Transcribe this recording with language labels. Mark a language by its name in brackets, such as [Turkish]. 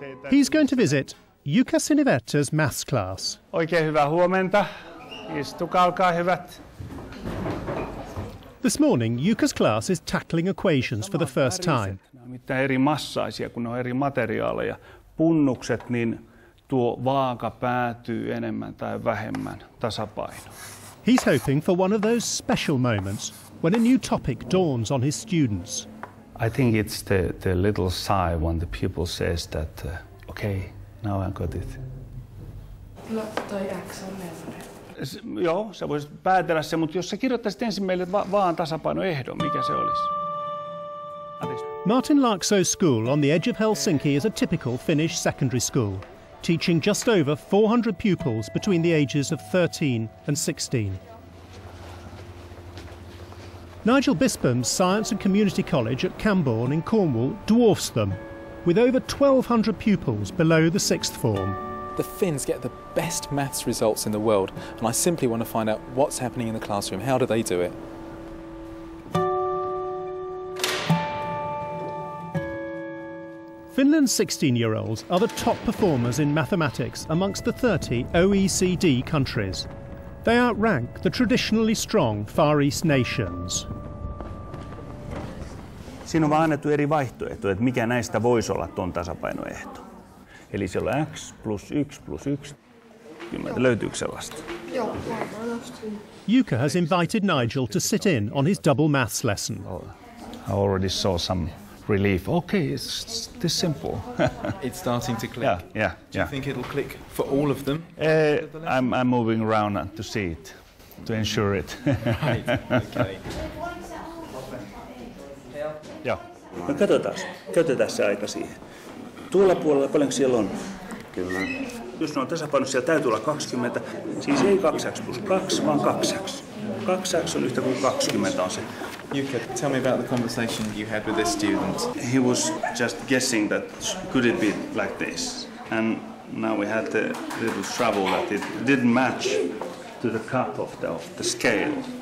[English] He's going to visit Jukka Siniverta's maths class. [Finnish] Oikein hyvää huomenta. Istukaa, olkaa hyvät. [English] This morning, Jukka's class is tackling equations for the first time. [Finnish] Nämä on mitään eri massaisia, kun ne on eri materiaaleja. Punnukset, niin tuo vaaka päätyy enemmän tai vähemmän tasapainoon. [English] He's hoping for one of those special moments when a new topic dawns on his students. I think it's the little sigh when the pupil says that, okay, now I got it. [Finnish] No, toi X on neljä. Joo, sä voisit päätellä se, mutta jos sä kirjoittaisit ensin meille vaan tasapainoehdon, mikä se olisi? [English] Martin Larkso's school on the edge of Helsinki is a typical Finnish secondary school, teaching just over 400 pupils between the ages of 13 and 16. Nigel Bispham's Science and Community College at Camborne in Cornwall dwarfs them, with over 1,200 pupils below the sixth form. The Finns get the best maths results in the world, and I simply want to find out what's happening in the classroom. How do they do it? Finland's 16-year-olds are the top performers in mathematics amongst the 30 OECD countries. They outrank the traditionally strong Far East nations. [Finnish] Siinä on vaan annettu eri vaihtoehtoja, että mikä näistä voisi olla tuon tasapainoehto. Eli siellä on x plus 1 plus 1. Löytyykö sellaista? Joo, [English] Jukka has invited Nigel to sit in on his double maths lesson. I already saw some relief. Okay, it's this simple. It's starting to click. Yeah. Do you think it'll click for all of them? I'm moving around to see it, to ensure it. Right, okay. [Finnish] Joo. No katsotaan, käytetään se aika siihen. Tuolla puolella, paljonko siellä on? Kyllä. Jos ne on tasapainossa, siellä täytyy olla 20. Siis ei 2x plus 2, vaan 2x. 2x on yhtä kuin 20 on se. [English] Jukka, tell me about the conversation you had with this student. He was just guessing that could it be like this? And now we had the little trouble that it didn't match to the cut of the scale.